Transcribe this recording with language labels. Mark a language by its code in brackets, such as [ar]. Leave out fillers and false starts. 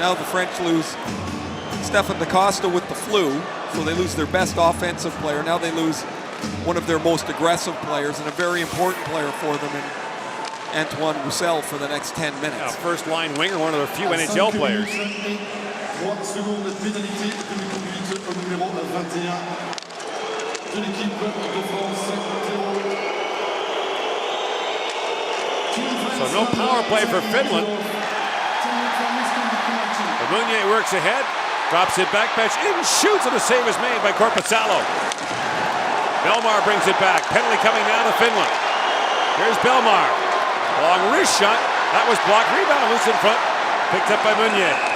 [en] Now the French lose Stefan DaCosta with the flu, so they lose their best offensive player. Now they lose one of their most aggressive players and a very important player for them in Antoine Roussel for the next 10 minutes. Yeah, first line winger, one of the few NHL players. [fr] 3 secondes de pénalité de conduite au numéro 21 de l'équipe de France. [en] So no power play for Finland. Meunier works ahead, drops it back, bench in, shoots, and a save is made by Korpisalo. Bellemare brings it back. Penalty coming now to Finland. Here's Bellemare. Long wrist shot. That was blocked. Rebound loose in front. Picked up by Meunier.